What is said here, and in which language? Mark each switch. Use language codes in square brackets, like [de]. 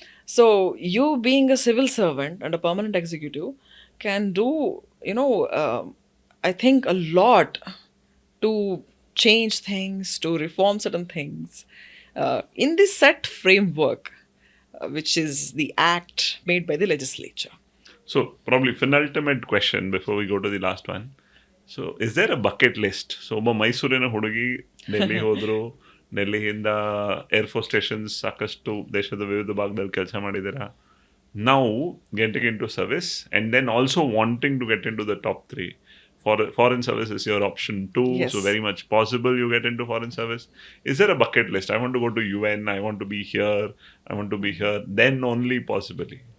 [en] So you being a civil servant and a permanent executive can do, I think a lot to change things, to reform certain things in the set framework, which is the act made by the legislature. so probably penultimate question before we go to the last one. So is there a bucket list? [kn] So ಒಬ್ಬ ಮೈಸೂರಿನ ಹುಡುಗಿ ಡೆಲ್ಲಿ ಹೋದ್ರು, ಡೆಲ್ಲಿಯಿಂದ air force stations ಸಾಕಷ್ಟು ದೇಶದ ವಿವಿಧ ಭಾಗದಲ್ಲಿ ಕೆಲಸ ಮಾಡಿದ್ದೀರಾ. [en] Now getting into service and then also wanting to get into the top three. Foreign service is your option too, so Yes. very much possible you get into foreign service. Is there a bucket list? I want to go to UN, I want to be here, I want to be here, then only possibly.